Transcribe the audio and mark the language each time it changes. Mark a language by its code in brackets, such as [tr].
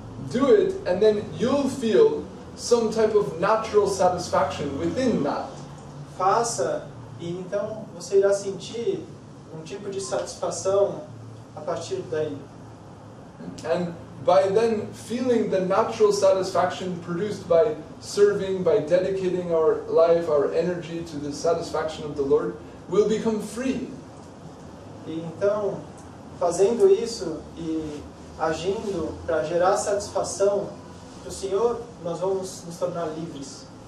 [en] Do it, and then you'll feel some type of natural satisfaction within that. [pt] Faça, e então você irá sentir um tipo de satisfação a partir daí. [en] And by then feeling the natural satisfaction produced by serving, by dedicating our life, our energy to the satisfaction of the Lord, we'll become free. [pt] E então, fazendo isso e agindo para gerar satisfação para o Senhor, nós vamos nos tornar livres.